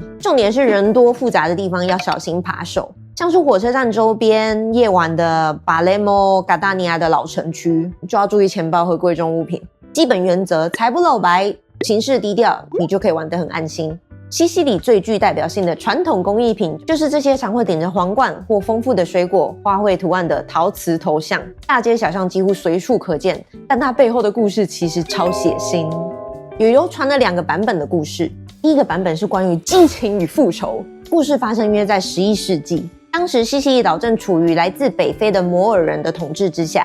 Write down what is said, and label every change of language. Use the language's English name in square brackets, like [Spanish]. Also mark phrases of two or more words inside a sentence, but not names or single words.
[Chinese] 重點是人多複雜的地方要小心扒手，像是火車站周邊、夜晚的巴雷莫、嘎達尼亞的老城區，就要注意錢包和貴重物品。基本原則：財不露白，行事低調，你就可以玩得很安心。西西里最具代表性的傳統工藝品，就是這些常會頂着皇冠或豐富的水果、花卉圖案的陶瓷頭像，大街小巷幾乎隨處可見。但它背後的故事其實超血腥。有流傳了2個版本的故事。第一個版本是關於激情與復仇，故事發生約在11世紀，當時西西里島正處於來自北非的摩爾人的統治之下。